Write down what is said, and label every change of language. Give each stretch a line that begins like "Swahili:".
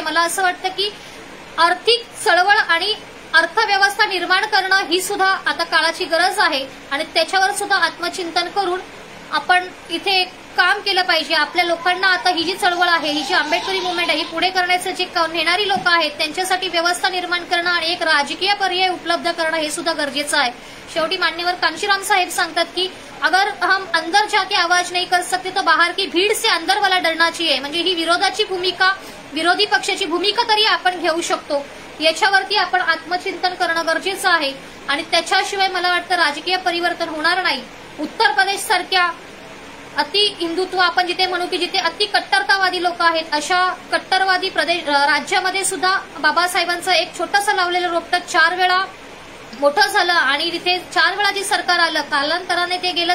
Marathi: मला असं वाटतं की आर्थिक चळवळ आणि अर्थव्यवस्था निर्माण करणं ही सुद्धा आता काळाची गरज आहे आणि त्याच्यावर सुद्धा आत्मचिंतन करून आपण इथे काम केलं पाहिजे. आपल्या लोकांना आता ही जी चळवळ आहे, ही जी आंबेडकरी मुवमेंट आहे, ही पुढे करण्याचे जे नेणारी लोक आहेत त्यांच्यासाठी व्यवस्था निर्माण करणं आणि एक राजकीय पर्याय उपलब्ध करणं हे सुद्धा गरजेचं आहे. शेवटी मान्यवर कांशीराम साहेब सांगतात की
Hindi: अगर हम अंदर जाके आवाज नहीं कर सकते तो बाहर की भीड़ से अंदर वाला डरना चाहिए.
Marathi: म्हणजे ही विरोधाची भूमिका, विरोधी पक्षाची भूमिका तरी आपण घेऊ शकतो. याच्यावरती आपण आत्मचिंतन करणं गरजेचं आहे आणि त्याच्याशिवाय मला वाटतं राजकीय परिवर्तन होणार नाही. उत्तर प्रदेश सारख्या अति हिंदुत्व आपण जिथे म्हणू की जिथे अति कट्टरतावादी लोक आहेत, अशा कट्टरवादी राज्यामध्ये सुद्धा बाबासाहेबांचं एक छोटंसं लावलेलं रोपटं 4 वेळा मोठं झालं आणि तिथे 4 वेळा जे सरकार आलं, कालांतराने ते गेलं.